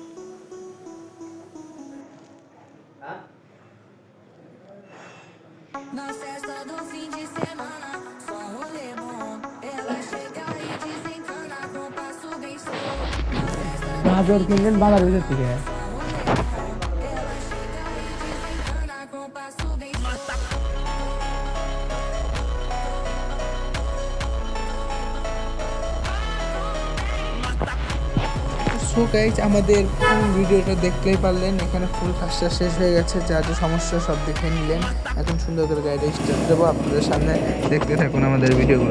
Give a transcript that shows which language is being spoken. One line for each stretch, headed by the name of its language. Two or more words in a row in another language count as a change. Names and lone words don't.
Portuguese: Hah? Na festa do fim de semana, só rolê bom. Ela chega e desencana com passo bem solto. Na festa do
Bangla: বাজার কিনলেন বাজার ভিতর থেকে।
Portuguese: ela chega e desencana com passo bem solto.
English: so guys,
Bangla: আমাদের ফুল ভিডিওটা দেখতেই পারলেন। এখানে ফুল কাজটা শেষ হয়ে গেছে, যা যা সমস্যা সব দেখে নিলেন। এখন সুন্দর করে গাড়িটা স্টার্ট দেবো আপনাদের সামনে, দেখতে থাকুন আমাদের ভিডিওগুলো।